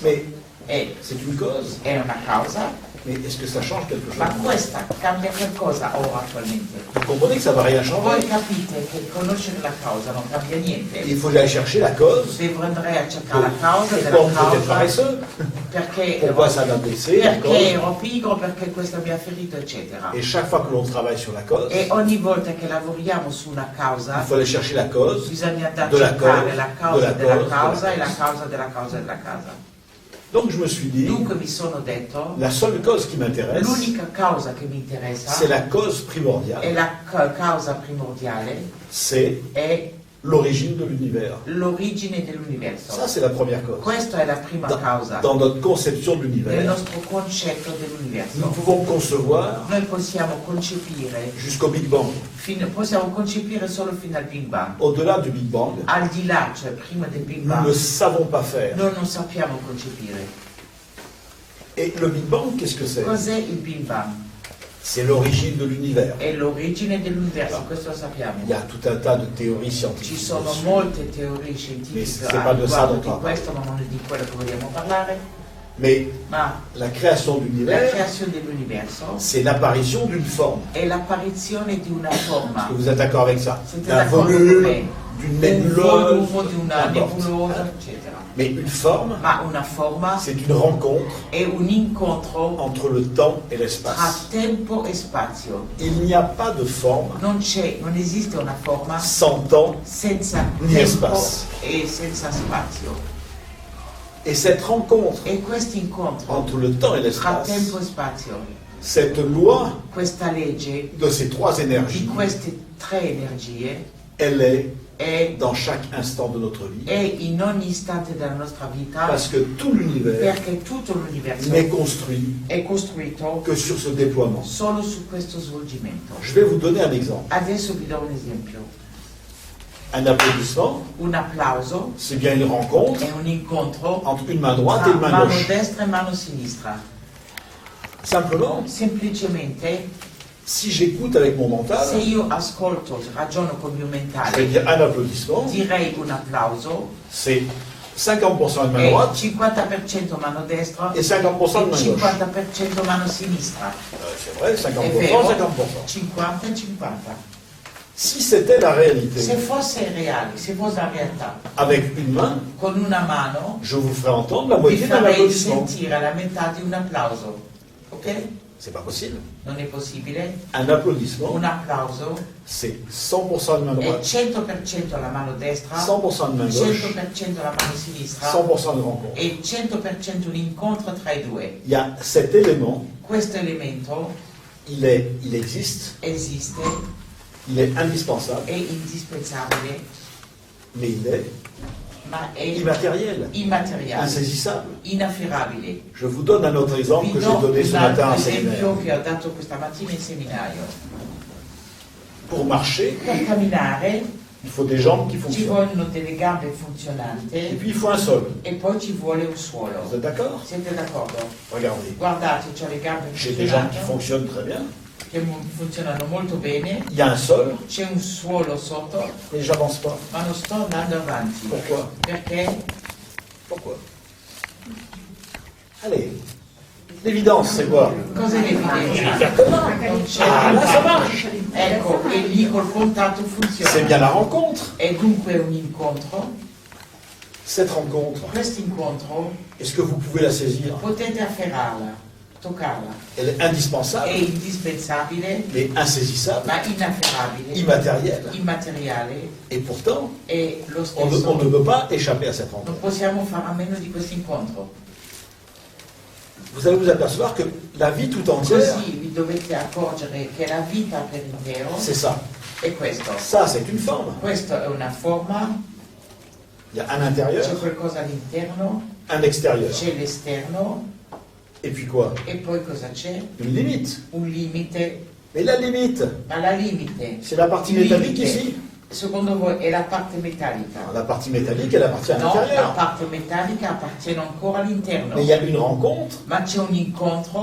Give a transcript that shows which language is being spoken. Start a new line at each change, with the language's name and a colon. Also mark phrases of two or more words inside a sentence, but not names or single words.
French: Mais
Italian: E
French: c'est une cause.
Italian: è una causa,
French: Mais est-ce que ça change quelque chose?
Italian: ma questa cambia qualcosa ora attualmente.
French: Vous comprenez que ça ne va rien
Italian: Voi
French: changer.
Italian: capite che conoscere la causa non cambia niente.
French: Il faut que j'aille chercher la cause.
Italian: Devo andare a cercare la causa
French: Pourquoi on
Italian: della
French: me traitait de
Italian: causa,
French: paresseux?
Italian: perché
French: Pourquoi ça m'a blessé? la
Italian: perché
French: cause.
Italian: ero pigro, perché questo mi ha ferito, eccetera.
French: Et chaque fois que l'on travaille sur la cause,
Italian: E ogni volta che lavoriamo su una causa
French: il faut aller chercher la cause.
Italian: bisogna andare a
French: de la
Italian: cercare
French: cause,
Italian: la causa
French: de la
Italian: della
French: cause,
Italian: causa
French: de
Italian: e la la causa della causa della causa.
French: Donc je me suis dit,
Italian: Dunque mi sono detto,
French: la seule cause qui m'intéresse,
Italian: l'unica causa che mi interessa
French: c'est la cause
Italian: è
French: primordiale.
Italian: la causa primordiale,
French: C'est
Italian: è
French: l'origine de l'univers.
Italian: l'origine dell'universo.
French: Ça, c'est la première cause.
Italian: Questa è la prima causa
French: Dans notre conception de
Italian: del
French: l'univers,
Italian: nostro concetto
French: nous
Italian: dell'universo.
French: pouvons concevoir
Italian: Noi possiamo concepire,
French: jusqu'au Big Bang.
Italian: possiamo concepire solo fino al Big Bang.
French: Au-delà du Big Bang,
Italian: Al di là, cioè prima del Big
French: nous
Italian: Bang,
French: ne savons pas faire.
Italian: noi non sappiamo concepire.
French: Et le Big Bang, qu'est-ce que c'est?
Italian: Cos'è il Big Bang?
French: C'est l'origine de l'univers.
Italian: è l'origine dell'universo, questo lo sappiamo.
French: Il y a tout un tas de théories
Italian: Ci
French: scientifiques.
Italian: sono
French: dessus.
Italian: molte teorie
French: Mais
Italian: scientifiche
French: c'est
Italian: a
French: pas de ça
Italian: riguardo
French: dont
Italian: di
French: on parle.
Italian: questo, ma non è di quello che vogliamo parlare.
French: Mais
Italian: Ma
French: la création
Italian: la
French: d'univers,
Italian: creazione dell'universo
French: c'est l'apparition d'une forme.
Italian: è l'apparizione di una forma.
French: Est-ce que vous êtes d'accord avec ça?
Italian: Siete
French: D'un
Italian: d'accordo con
French: volume,
Italian: me?
French: d'une
Italian: Un
French: nébuleuse,
Italian: volume di una
French: n'importe.
Italian: nebulosa,
French: Hein?
Italian: eccetera.
French: Mais une forme,
Italian: Ma una forma
French: c'est une rencontre
Italian: è un incontro
French: entre le temps et
Italian: tra
French: l'espace.
Italian: tempo e spazio.
French: Il n'y a pas de forme
Italian: Non esiste una forma
French: sans temps,
Italian: senza
French: Ni
Italian: tempo
French: espace.
Italian: e senza spazio.
French: et cette rencontre
Italian: E questo incontro
French: entre le temps et
Italian: tra
French: l'espace,
Italian: tempo e spazio,
French: cette loi
Italian: questa legge
French: de ces trois
Italian: di
French: énergies,
Italian: queste tre energie
French: elle est
Italian: è
French: dans chaque instant de notre vie.
Italian: in ogni istante della nostra vita,
French: Parce que tout l'univers
Italian: perché tutto l'universo
French: n'est construit
Italian: è costruito
French: que sur ce déploiement.
Italian: solo su questo svolgimento.
French: Je vais vous donner un exemple.
Italian: Adesso vi do un esempio.
French: Un applaudissement,
Italian: Un applauso
French: c'est bien une rencontre
Italian: è un incontro
French: entre une main droite et
Italian: tra
French: une main
Italian: mano
French: gauche.
Italian: destra e mano sinistra.
French: Simplement,
Italian: Semplicemente,
French: si j'écoute avec mon mental,
Italian: se io ascolto, ragiono con il mio
French: je vais
Italian: mentale,
French: dire un applaudissement,
Italian: direi un applauso
French: c'est 50% de main
Italian: è
French: droite
Italian: 50% mano destra
French: et 50% de
Italian: e
French: main gauche.
Italian: 50% mano sinistra.
French: C'est vrai,
Italian: È
French: 50%,
Italian: vero?
French: 50%.
Italian: 50 e 50.
French: Si c'était la
Italian: Se
French: réalité,
Italian: fosse reale, se fosse la realtà,
French: avec une main,
Italian: con una mano
French: je vous ferai entendre la
Italian: vi
French: moitié d'un
Italian: farei
French: applaudissement.
Italian: sentire la metà di un applauso.
French: Ok? C'est pas possible.
Italian: Non è possibile?
French: Un applaudissement,
Italian: Un applauso
French: c'est 100% de main
Italian: è
French: droite,
Italian: 100% la mano destra,
French: 100% de main gauche,
Italian: 100% la mano sinistra
French: 100% de rencontre.
Italian: e 100% un incontro tra i due.
French: Il y a cet élément,
Italian: Questo elemento
French: il existe,
Italian: esiste,
French: il est indispensable,
Italian: è indispensabile,
French: mais il est
Italian: ma è
French: immatériel,
Italian: immateriale,
French: insaisissable.
Italian: inafferrabile.
French: Je vous donne un autre exemple
Italian: Vi
French: que
Italian: do
French: j'ai donné ce
Italian: un
French: matin
Italian: altro
French: en séminaire.
Italian: esempio che ho dato questa mattina in seminario.
French: Pour marcher,
Italian: Per camminare
French: il faut des jambes qui
Italian: ci
French: fonctionnent.
Italian: vogliono delle gambe
French: Et
Italian: funzionanti
French: puis il faut un sol.
Italian: e poi ci vuole un suolo.
French: Vous êtes d'accord?
Italian: Siete d'accordo?
French: Regardez.
Italian: Guardate, c'ho le gambe
French: J'ai des jambes qui
Italian: funzionanti,
French: fonctionnent très bien.
Italian: che funzionano molto bene,
French: Il y a un sol,
Italian: c'è un suolo sotto,
French: mais j'avance pas.
Italian: ma non sto andando avanti.
French: Pourquoi?
Italian: Perché?
French: Pourquoi? Allez. L'évidence, c'est quoi?
Italian: Cos'è l'evidenza? Non c'è.
French: Ah, là, ça marche.
Italian: Ecco, e lì col contatto
French: C'est
Italian: funziona.
French: bien la rencontre.
Italian: È dunque un incontro.
French: Cette rencontre,
Italian: Questo incontro
French: est-ce que vous pouvez la saisir?
Italian: potete afferrarla, toccarla.
French: Elle est
Italian: È
French: indispensable,
Italian: indispensabile,
French: mais insaisissable,
Italian: ma inafferrabile,
French: immatérielle.
Italian: immateriale
French: Et pourtant,
Italian: e lo
French: on ne
Italian: stesso.
French: peut pas échapper à cette
Italian: Non
French: rencontre.
Italian: possiamo fare a meno di questo incontro.
French: Vous allez vous apercevoir que la vie tout entière,
Italian: Così vi dovete accorgere che la vita per intero
French: c'est ça.
Italian: è questo.
French: Ça, c'est une forme.
Italian: Questa è una forma,
French: Il y a un intérieur,
Italian: c'è qualcosa all'interno,
French: un extérieur.
Italian: c'è l'esterno
French: Et puis quoi?
Italian: e poi cosa c'è?
French: Une limite.
Italian: Un limite,
French: Mais la limite,
Italian: ma la limite,
French: c'est la partie
Italian: il
French: métallique
Italian: limite,
French: ici.
Italian: secondo voi è la parte metallica?
French: La partie métallique, elle appartient à
Italian: No, la
French: l'intérieur.
Italian: parte metallica appartiene ancora all'interno,
French: Mais il y a une rencontre
Italian: ma c'è un incontro